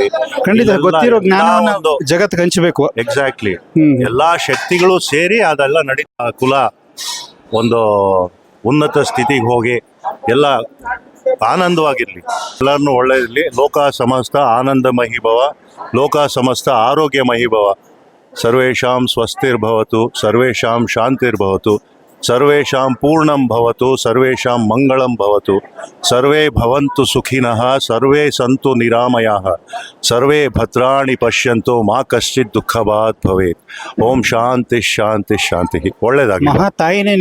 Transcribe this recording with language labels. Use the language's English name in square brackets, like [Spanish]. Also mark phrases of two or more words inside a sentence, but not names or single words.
[Kannada] ಖಂಡಿತ ಗೊತ್ತಿರೋ ಜ್ಞಾನವನ್ನು ಜಗತ್ತಿಗೆ ಹಂಚಬೇಕು. ಎಕ್ಸಾಕ್ಟ್ಲಿ. ಎಲ್ಲಾ ಶಕ್ತಿಗಳು ಸೇರಿ ಅದೆಲ್ಲ ನಡೀತಾ ಕುಲ ಒಂದು ಉನ್ನತ ಸ್ಥಿತಿಗೆ ಹೋಗಿ ಎಲ್ಲ ಆನಂದವಾಗಿರ್ಲಿ, ಎಲ್ಲರನ್ನೂ ಒಳ್ಳೆಯದಿರಲಿ. [Sanskrit] ಲೋಕ ಸಮಸ್ತ ಆನಂದಮಹಿ ಭವ, ಲೋಕ ಸಮಸ್ತ ಆರೋಗ್ಯಮಹಿ ಭವ. ಸರ್ವೇಷಾಂ ಸ್ವಸ್ತಿರ್ಭವತು, ಸರ್ವೇಷಾಂ ಶಾಂತಿರ್ಭವತು, ಸರ್ವೇಷಾಂ ಪೂರ್ಣಂ ಭವತು, ಸರ್ವೇಷಾಂ ಮಂಗಳಂ ಭವತು, ಸರ್ವೇ ಭವಂತು ಸುಖಿನಃ, ಸರ್ವೇ ಸಂತು ನಿರಾಮಯಾಃ, ಸರ್ವೇ ಭದ್ರಾಣಿ ಪಶ್ಯಂತು ಮಾ ಕಶ್ಚಿತ್ ದುಃಖಭಾಗ್ ಭವೇತ್. ಓಂ ಶಾಂತಿ ಶಾಂತಿ ಶಾಂತಿ. [Kannada] ಒಳ್ಳೆಯದಾಗಲಿ. ಮಹಾ ತಾಯಿನೇ ನಿಮ್ಮ